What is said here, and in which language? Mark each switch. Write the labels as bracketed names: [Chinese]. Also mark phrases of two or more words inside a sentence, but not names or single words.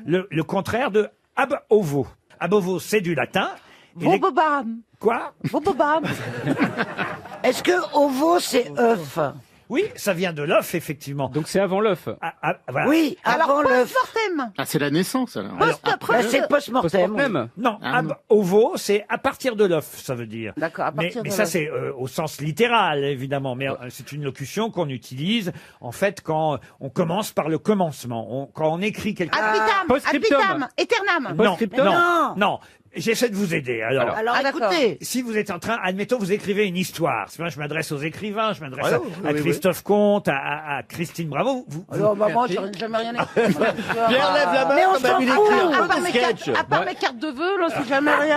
[French] Le contraire de [Latin] ab ovo. Ab ovo, [French] c'est du latin. Et les- Bobobam. Quoi? Bobobam. Est-ce que ovo c'est œuf? Oui, ça vient de l'œuf, effectivement. Donc c'est avant l'œuf. Voilà. Oui, avant Alors, l'œuf. post-mortem. Ah, c'est la naissance, alors. Bah, c'est post-mortem. Post-mortem. Non, [Latin] ab ovo, [French] c'est à partir de l'œuf, ça veut dire. D'accord, à partir mais de ça, l'œuf. c'est au sens littéral, évidemment. Mais c'est une locution qu'on utilise, en fait, quand on commence par le commencement. Quand on écrit quelque chose. [Latin] Ad vitam, ad [French] Post-scriptum. [Latin] vitam, aeternam. [French] Non, Post-scriptum. non. J'essaie de vous aider. Alors, Alors Ah, d'accord. écoutez, si vous êtes en train, admettons, vous écrivez une histoire. C'est vrai, je m'adresse aux écrivains, je m'adresse Ah, à oui, Christophe Comte, à Christine Bravo. Vous- Alors, bah, moi, j'ai jamais rien écrit. Pierre, lève la main, Mais on comme s'en il fout. écrit un À peu part, des mes sketchs. cartes, à part mes cartes de vœux, là, c'est jamais rien.